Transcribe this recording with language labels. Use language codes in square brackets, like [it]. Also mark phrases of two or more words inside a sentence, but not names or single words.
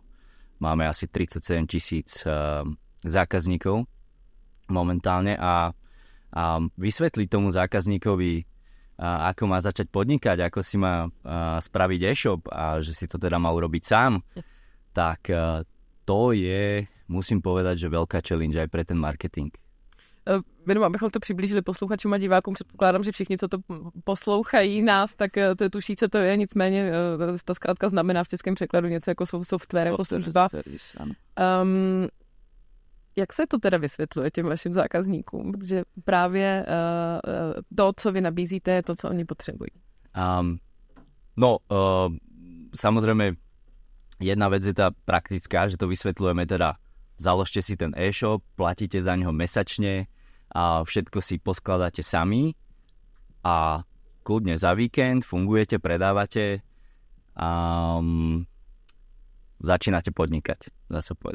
[sk] Máme asi 37 000 zákazníkov momentálne a vysvetliť tomu zákazníkovi, ako má začať podnikať, ako si má spraviť e-shop a že si to teda má urobiť sám, tak to je, musím povedať, že veľká challenge aj pre ten marketing. [cs] Jenom abychom to přiblížili posluchačům a divákům, předpokládám, že všichni, co to poslouchají nás, tak to tuší, co to je, nicméně ta zkrátka znamená v českém překladu něco jako software, jako služba. Jak se to teda vysvětluje těm vašim zákazníkům? Protože právě to, co vy nabízíte, je to, co oni potřebují. [sk] Samozrejme, jedna vec je tá praktická, že to vysvetľujeme teda, založte si ten e-shop, platíte za neho mesačne a všetko si poskladáte sami a kľudne za víkend fungujete, predávate a začínate podnikať, dá sa povedať.